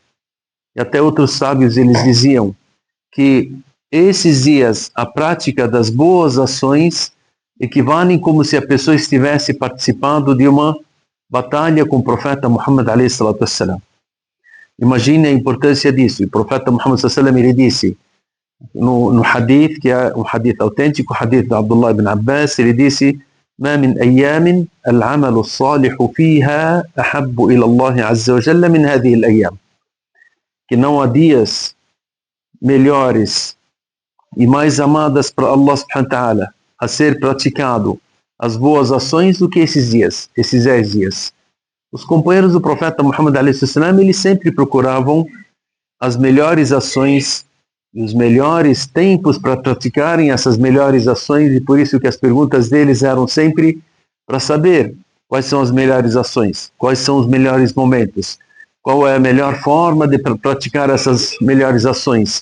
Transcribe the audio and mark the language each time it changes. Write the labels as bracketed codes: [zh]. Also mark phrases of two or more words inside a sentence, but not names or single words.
[pt] E até outros sábios, eles diziam que esses dias, a prática das boas ações equivalem como se a pessoa estivesse participando de uma batalha com o profeta Muhammad a.s. Imagine a importância disso. O profeta Muhammad [ar] صلى الله عليه وسلم, [pt] ele disse no hadith, que é um hadith autêntico, o hadith de Abdullah ibn Abbas, ele disse [ar] ما من أيام العمل الصالح فيها أحب إلى الله عز وجل من هذه الأيام. [pt] Que não há dias melhores e mais amadas para [ar] الله سبحانه وتعالى [pt] a ser praticado as boas ações do que esses dias, esses 10 dias. Os companheiros do profeta Muhammad a.s. eles sempre procuravam as melhores ações e os melhores tempos para praticarem essas melhores ações, e por isso que as perguntas deles eram sempre para saber quais são as melhores ações, quais são os melhores momentos, qual é a melhor forma de praticar essas melhores ações.